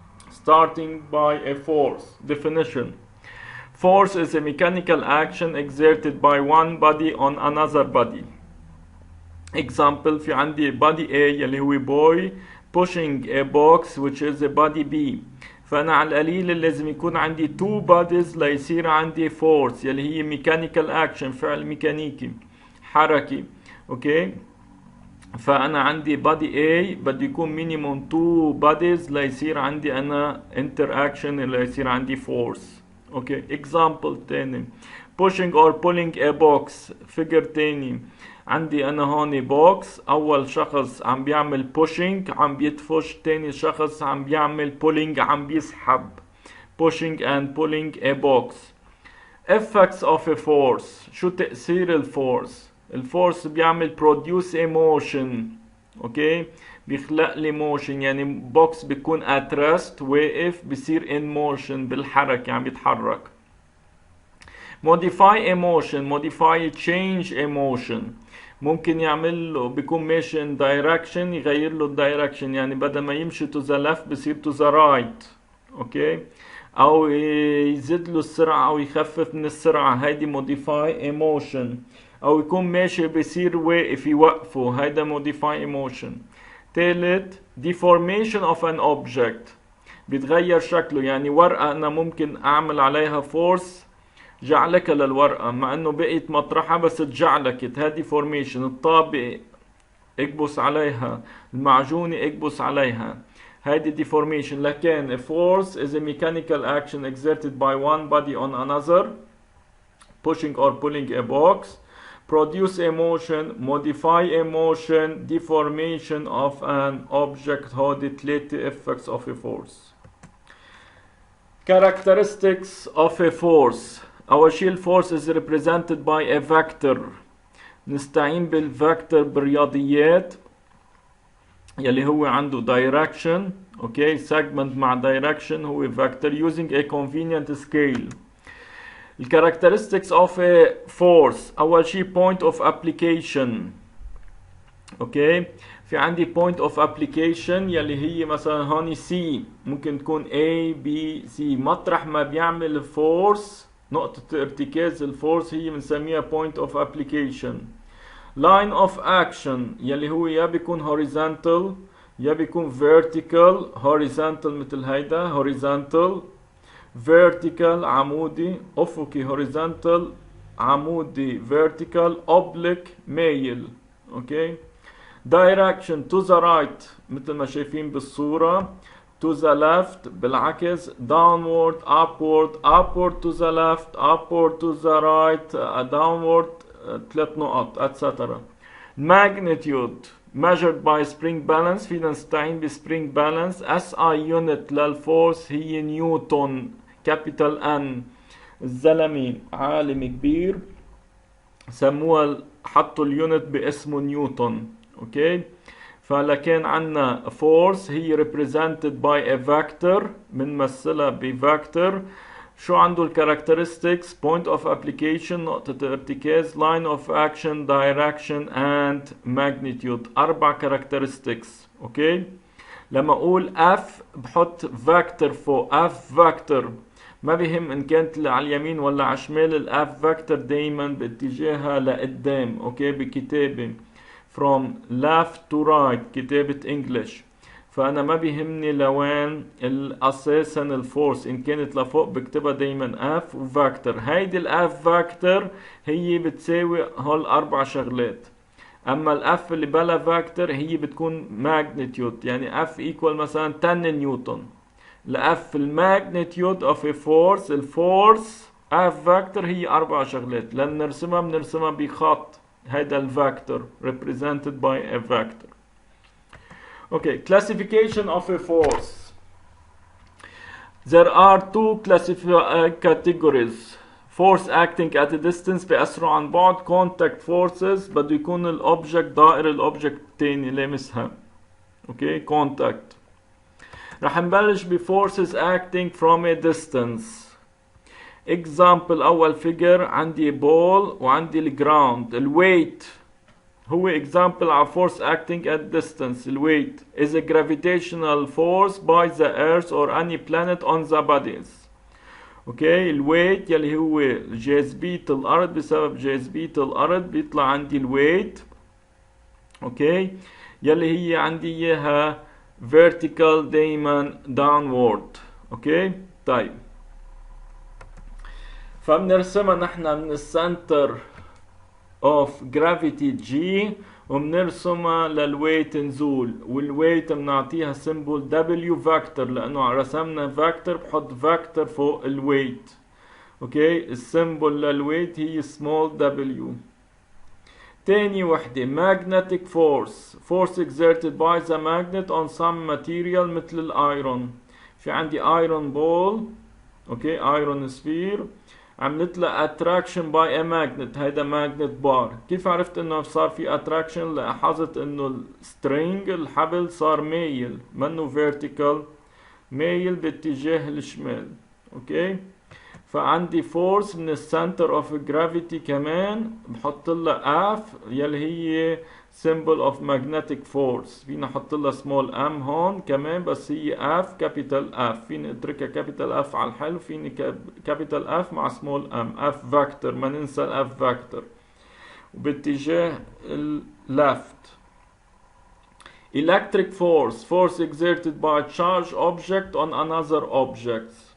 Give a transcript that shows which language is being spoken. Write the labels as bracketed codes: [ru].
[en] Starting by a force. Definition. Force is a mechanical action exerted by one body on another body. Example, [ar] في عندي [en] body A [ar] اللي هو [en] boy pushing a box which is a body B. [ar] فأنا على القليل لازم يكون عندي [en] two bodies [ar] ليصير عندي force يلي هي [en] mechanical action، [ar] فعل ميكانيكي حركي. اوكي، فأنا عندي body A بده يكون [en] minimum two bodies [ar] ليصير عندي أنا interaction ليصير عندي force. [en] Okay, example تاني pushing or pulling a box. [ar] figure تاني عندي انا هون بوكس، اول شخص عم بيعمل pushing عم بيدفش، تاني شخص عم بيعمل pulling عم بيسحب. [en] pushing and pulling a box. effects of a force. [ar] شو تأثير الفورس؟ الفورس بيعمل [en] produce a motion. [ar] اوكي، بيخلق لي motion، يعني بوكس بيكون [en] at rest [ar] واقف بيصير [en] in motion [ar] بالحركة عم بيتحرك. [en] modify a motion. modify change a motion. [ar] ممكن يعمل له بيكون ماشي [en] in direction [ar] يغير له الدايركشن، يعني بدل ما يمشي [en] to the left [ar] بصير [en] to the right. [ar] اوكي، او يزيد له السرعة او يخفف من السرعة، هيدي [en] modify a motion. [ar] او يكون ماشي بصير واقف يوقفه، هيدا [en] modify a motion. تالت deformation of an object. [ar] بيتغير شكله، يعني ورقة انا ممكن اعمل عليها force جعلك للورقة مع انه بقيت مطرحها بس تجعلكت، هذه فورميشن. الطابق اكبس عليها، المعجونة اكبس عليها، هذه deformation. [en] لكن a force is a mechanical action exerted by one body on another, pushing or pulling a box, produce a motion, modify a motion, deformation of an object. [ar] هودي ثلاثة [en] effects of a force. Characteristics of a force. [ar] أول شيء الفورس [en] is represented by a vector. [ar] نستعين بالفاكتور بالرياضيات يلي هو عنده direction. [en] Okay, segment مع direction هو vector using a convenient scale. The characteristics of a force. [ar] أول شيء [en] point of application. [ar] اوكي، في عندي [en] point of application [ar] يلي هي مثلا هون C، ممكن تكون A B C. مطرح ما بيعمل force نقطة ارتكاز الفورس هي بنسميها [en] point of application. line of action [ar] يلي هو يا بيكون horizontal يا بيكون vertical. horizontal مثل هيدا horizontal، vertical عمودي افقي، horizontal عمودي، [en] vertical oblique [ar] مايل. [en] okay, direction to the right [ar] مثل ما شايفين بالصورة، [en] to the left بالعكس، downward upward upward to the left upward to the right downward [ar] 3 نقط [en] etc. magnitude measured by spring balance. [ar] فينا نستعين ب [en] spring balance. SI unit [ar] للفورس هي نيوتن، [en] capital N. [ar] الزلمة عالم كبير سموها حطوا اليونت باسمه نيوتن. اوكي، فلكن عنا force هي [en] represented by a vector، [ar] بنمثلها بفاكتور. شو عنده الكاركترستكس؟ [en] point of application [ar] نقطة ارتكاز، [en] line of action، direction and magnitude. 4 characteristics. [ar] اوكي، لما اقول F بحط فاكتور فوق F فاكتور، ما بهم ان كانت على اليمين ولا على الشمال، الاف فاكتور دايما باتجاهها لقدام. اوكي، بكتابة [en] from left to right [ar] كتابة انجلش، فانا ما بيهمني لوين اساسا الفورس، ان كانت لفوق بكتبها دايما اف وفاكتور. هيدي الاف فاكتور هي بتساوي هول 4 شغلات. اما الاف اللي بلا فاكتور هي بتكون ماجنتيود، يعني اف ايكوال مثلا 10 نيوتن. الاف الماجنتيود اوف a force، الفورس اف فاكتور هي 4 شغلات. لما بنرسمها بخط، هيدا الفاكتور [en] represented by a vector. Okay, classification of a force. There are 2 categories. force acting at a distance [ar] بأسرع عن بعد. [en] contact forces [ar] بده يكون الأوبجكت دائر الأوبجكت الثاني لامسها. [en] okay, contact. [ar] رح نبلش ب [en] forces acting from a distance. [ar] example أول figure عندي ball وعندي الجراوند. الويت هو example على [en] force acting at distance. الويت is a gravitational force by the earth or any planet on the bodies. [ar] اوكي الويت يلي هو جاذبية الأرض، بسبب جاذبية الأرض بيطلع عندي الويت. اوكي يلي هي عندي اياها vertical دايما downward. اوكي طيب فبنرسمها نحن من السنتر of gravity G وبنرسمها للويت نزول، والويت بنعطيها سيمبل W فاكتور لانه رسمنا فاكتور بحط فاكتور فوق الويت. اوكي السيمبل للويت هي small W. [en] تاني وحدة magnetic force exerted by the magnet on some material [ar] مثل الايرون. في عندي ايرون بول، اوكي ايرون سفير عملت لها [en] attraction by a magnet، [ar] هيدا [en] magnet bar. [ar] كيف عرفت انه صار في attraction؟ لاحظت انه السترينج الحبل صار مايل، منه vertical، مايل باتجاه الشمال. اوكي فعندي فورس من السنتر اوف جرافيتي كمان بحط لها اف يلي هي [en] symbol of magnetic force. [ar] فينا نحط لها [en] small m [ar] هون كمان بس هي اف كابيتال اف، فيني اتركها كابيتال اف على الحل، فيني كابيتال اف مع small m. اف فاكتور ما ننسى الاف فاكتور وباتجاه left. [en] electric force exerted by charged object on another object.